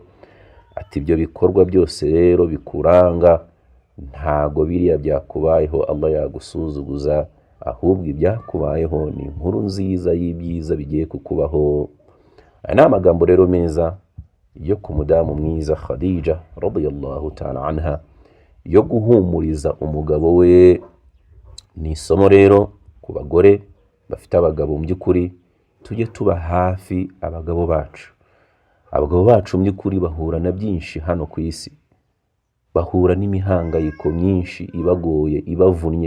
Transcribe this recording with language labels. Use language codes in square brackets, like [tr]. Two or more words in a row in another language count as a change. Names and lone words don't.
[rw] Ati ibyo bikorwa byose rero bikuranga, ntago biriya byakubayeho Allah yagusuzuguza, ahubwo ibyakubayeho ni inkuru nziza y'ibyiza bigiye kukubaho. Aya ni amagambo rero meza yo ku mudamu mwiza Khadija [ar] radiyallahu ta'ala anha, [rw] yo guhumuriza umugabo we. Ni isomo rero ku bagore bafite abagabo, mu by'ukuri tujye tuba hafi abagabo bacu. Abagabo bacu mu by'ukuri bahura na byinshi hano ku isi, bahura n'imihangayiko myinshi ibagoye, ibavunnye.